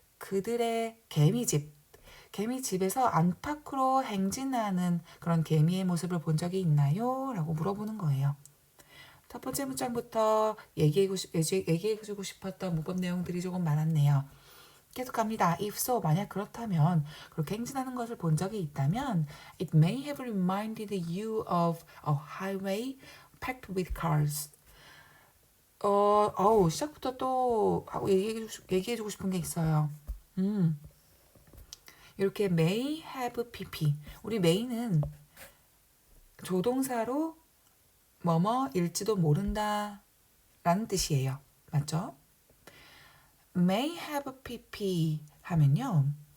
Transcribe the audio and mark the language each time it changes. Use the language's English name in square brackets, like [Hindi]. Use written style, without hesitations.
[Korean] 그들의 개미집에서 안팎으로 행진하는 그런 개미의 모습을 본 적이 있나요? 라고 물어보는 거예요. 첫 번째 문장부터 얘기해주고 싶었던 문법 내용들이 조금 많았네요. 계속 갑니다. [English] If so, [Korean] 만약 그렇다면, 그렇게 행진하는 것을 본 적이 있다면, [English] it may have reminded you of a highway packed with cars. [Korean] 시작부터 또 하고 얘기해주고 싶은 게 있어요. 이렇게 may have pp. 우리 may는 조동사로 뭐뭐일지도 모른다 라는 뜻이에요. 맞죠? may have pp 하면요.